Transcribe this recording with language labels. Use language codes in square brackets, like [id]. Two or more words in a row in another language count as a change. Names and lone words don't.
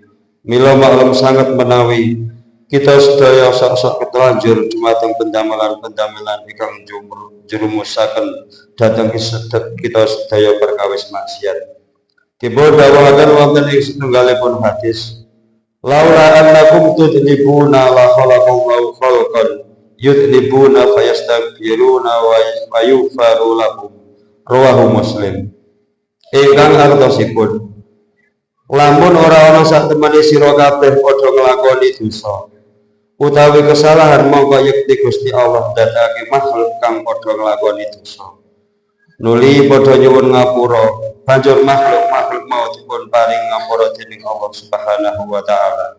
[jv] Mila maklum sanget menawi kita sedaya sok-sok ketelanjur dumateng pendamelan ingkang njurumusaken dhateng kita sedaya perkawis maksiat. Dipun dawuhaken wonten ing setunggalipun hadis, [ar] لولا أنكم تذنبون لخلق الله خلقا يذنبون فيستغفرون ويغفر لهم. رواه مسلم. [jv] Ingkang artosipun, lamun ora ana sak temene sira kabeh padha nglakoni dosa utawi kesalahan, mongko yekti Gusti Allah ndadekake makhluk kang padha nglakoni dosa nuli padha nyuwun ngapura banjur makhluk mau dipun paring ngapura dening Allah [ar] سبحانه وتعالى.